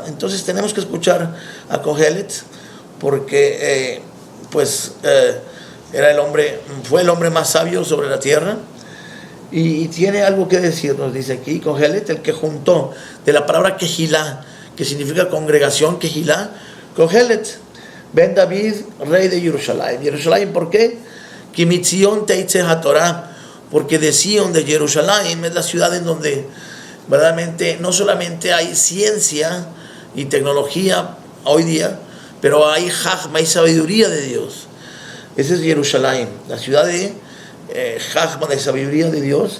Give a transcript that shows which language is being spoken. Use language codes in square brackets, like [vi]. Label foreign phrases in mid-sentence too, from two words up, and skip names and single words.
[es] Entonces tenemos que escuchar a Kohelet, porque fue el hombre más sabio sobre la tierra, y tiene algo que decirnos. Dice aquí Kohelet, el que juntó de la palabra Kehilá, que significa congregación, Kehilá, Kohelet, Ben David, rey de Jerusalén. Jerusalén, ¿por qué? [he] Que מציון תצא התורה, [es] porque de Sion, de Jerusalén, es la ciudad en donde verdaderamente no solamente hay ciencia y tecnología hoy día, pero hay Jajma, hay sabiduría de Dios. Ese es Jerusalén, la ciudad de Jajma, de sabiduría de Dios.